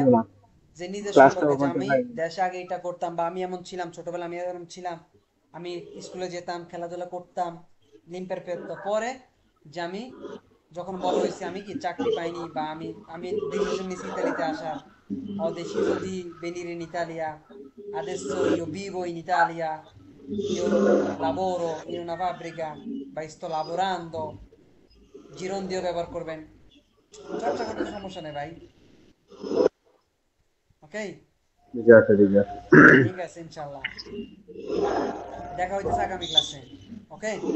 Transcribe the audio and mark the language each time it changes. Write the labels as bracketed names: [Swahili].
[Bangla] হ্যাঁ। না যে নিজের ক্লাসটা সম্পর্কে, যে ওখানে আমি ভাই। দেশে আগে এটা করতাম, বা আমি এমন ছিলাম ছোটবেলা, আমি এরকম ছিলাম, আমি স্কুলে যেতাম, খেলাধুলা করতাম, লিম্পের পেতো। পরে যে আমি যখন বড় হয়েছি, আমি কি চাকরি পাইনি, বা আমি আমি ডিসিশন নিয়েছি ইতালিতে আসার। [Italian] Ho deciso di venire in Italia, adesso io vivo in Italia, io lavoro in una fabbrica, ভাই sto lavorando, [Bangla] জিরন্দিও ব্যবহার করবেন, চর্চা করতে তো সমস্যা নেই ভাই, ওকে। ঠিক আছে ঠিক আছে। ঠিক আছে, ইনশাল্লাহ দেখা হইতেছে আগামী ক্লাসে, ওকে।